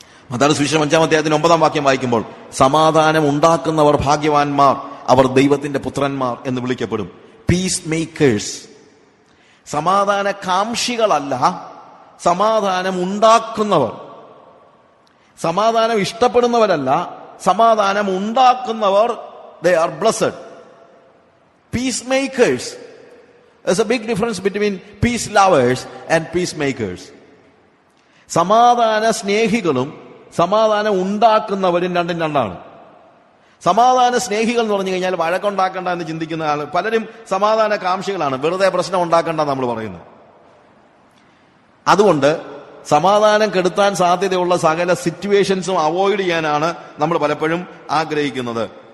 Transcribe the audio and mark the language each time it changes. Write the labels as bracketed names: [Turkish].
[Malayalam] മത്തായി സുവിശേഷം 5-ാം അധ്യായത്തിന് 9-ാം വാക്യം വായിക്കുമ്പോൾ, സമാധാനം ഉണ്ടാക്കുന്നവർ ഭാഗ്യവാന്മാർ, അവർ ദൈവത്തിന്റെ പുത്രന്മാർ എന്ന് വിളിക്കപ്പെടും. Piece makers. സമാധാന കാംക്ഷികളല്ല, സമാധാനം ഉണ്ടാക്കുന്നവർ. സമാധാനം ഇഷ്ടപ്പെടുന്നവരല്ല, സമാധാനം ഉണ്ടാക്കുന്നവർ. [English] They are blessed. Peace makers. There's a big difference between peace lovers and peacemakers. [Malayalam] സമാധാന സ്നേഹികളും സമാധാനം ഉണ്ടാക്കുന്നവരും രണ്ടും രണ്ടാണ്. സമാധാന സ്നേഹികൾ എന്ന് പറഞ്ഞു കഴിഞ്ഞാൽ വഴക്കുണ്ടാക്കണ്ട എന്ന് ചിന്തിക്കുന്ന ആൾ പലരും സമാധാന കാംക്ഷികളാണ്. വെറുതെ പ്രശ്നം ഉണ്ടാക്കണ്ട നമ്മൾ പറയുന്നത്. അതുകൊണ്ട് സമാധാനം കെടുത്താൻ സാധ്യതയുള്ള സകല സിറ്റുവേഷൻസും അവോയ്ഡ് ചെയ്യാനാണ് നമ്മൾ പലപ്പോഴും ആഗ്രഹിക്കുന്നത്.